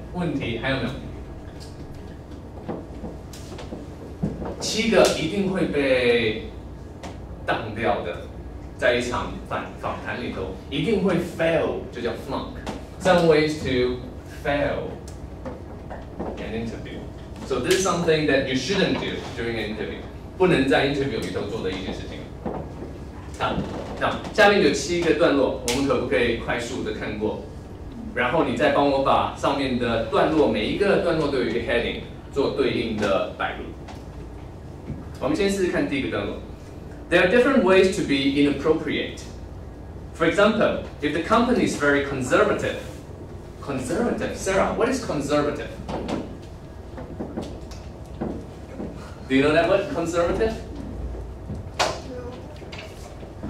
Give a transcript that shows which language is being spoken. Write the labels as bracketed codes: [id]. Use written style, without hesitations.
[zh] 问题还有没有？7个一定会被当掉的，在一场访谈里头，一定会 fail， 就叫 flunk. [en] Some ways to fail an interview. So this is something that you shouldn't do during an interview. [zh] 不能在 interview 里头做的一件事情。好，下面有7个段落，我们可不可以快速的看过？然后你再帮我把上面的段落，每一个段落都有一个 heading 做对应的摆入。我们先试试看第一个段落。 [en] There are different ways to be inappropriate. For example, if the company is very conservative. Conservative, Sarah, what is conservative? Do you know that word, conservative? No.